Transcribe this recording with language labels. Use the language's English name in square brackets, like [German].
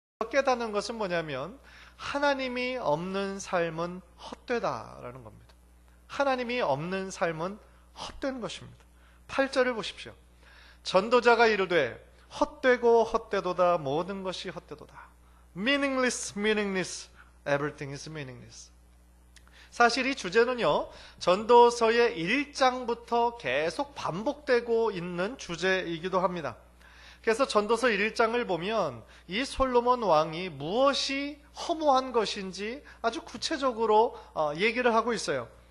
[Korean] 깨닫는 것은 뭐냐면 하나님이 없는 삶은 헛되다라는 겁니다. 하나님이 없는 삶은 헛된 것입니다. 8절을 보십시오. 전도자가 이르되 헛되고 헛되도다, 모든 것이 헛되도다. [English] Meaningless, meaningless, everything is meaningless. [Korean] 사실 이 주제는요, 전도서의 1장부터 계속 반복되고 있는 주제이기도 합니다. 그래서 전도서 1장을 보면 이 솔로몬 왕이 무엇이 허무한 것인지 아주 구체적으로 얘기를 하고 있어요.